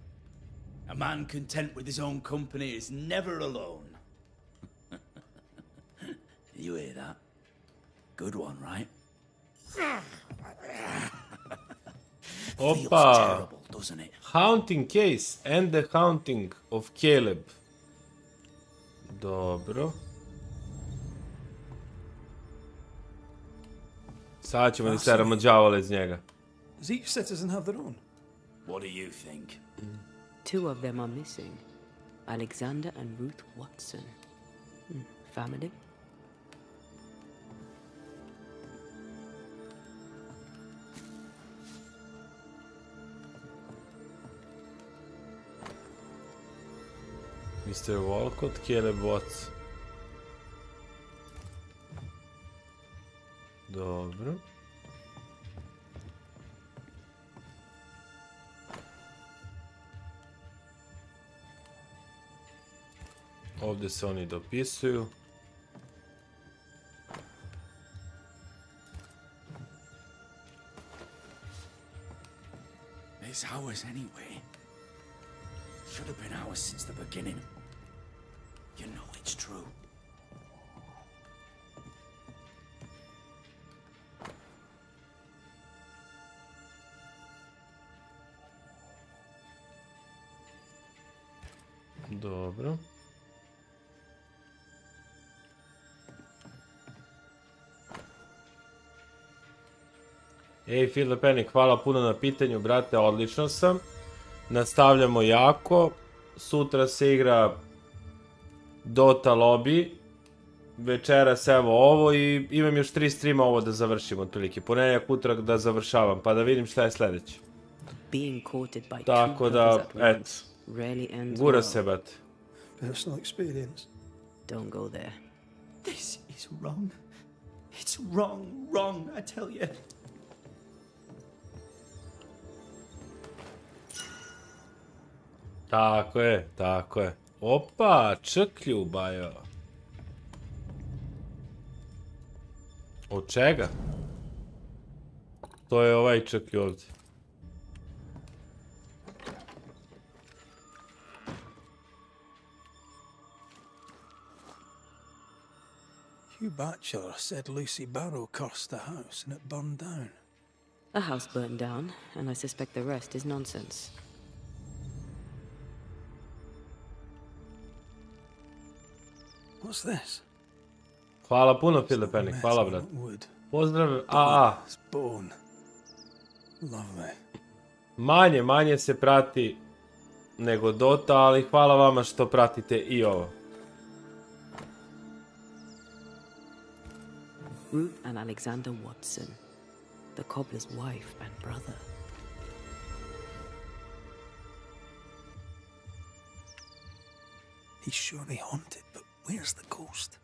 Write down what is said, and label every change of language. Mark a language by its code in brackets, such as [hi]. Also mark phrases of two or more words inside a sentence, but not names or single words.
[en] A man content with his own company is never alone. You hear that? Good one, right? [sr] Opa! [en] Terrible, doesn't it? Haunting case and the haunting of Caleb. [sr] Dobro. Sad ćemo da seramo đavola iz njega. [en] Does each citizen have their own? What do you think? Two of them are missing. Alexander and Ruth Watson. Family? Mr. Walcott, Caleb Watson. [sr] Dobro. Ovdje se oni dopisuju. [en] It's ours anyway. Should have been ours since the beginning. You know it's true. [sr] Dobro. Ej, Filipenik, hvala puno na pitanju, brate, odlično sam. Nastavljamo jako. Sutra se igra Dota lobby. Večeras evo ovo i imam još 3 streama ovo da završim otprilike. Ponedjeljak, utorak da završavam, pa da vidim šta je sljedeće. [en] Being courted by [sr] Tako da, et. Gura se, brate. [en] Personal experience. Don't go there. This is wrong. It's wrong, I tell you. [sr] Tako je, tako je. Opa, črklju, bajo. Od čega? To je ovaj črklju ovdje. [en] Hugh Batchelor said Lucy Barrow cursed the house and it burned down. A house burned down, and I suspect the rest is nonsense. What's this? [sr] Hvala puno, Filipenik, hvala, brat. Pozdrav, [en] It's bone. Lovely. [sr] Manje se prati nego Dota, ali hvala vama što pratite i ovo. [en] Ruth and Alexander Watson, the cobbler's wife and brother. He's surely haunted, but where's the ghost?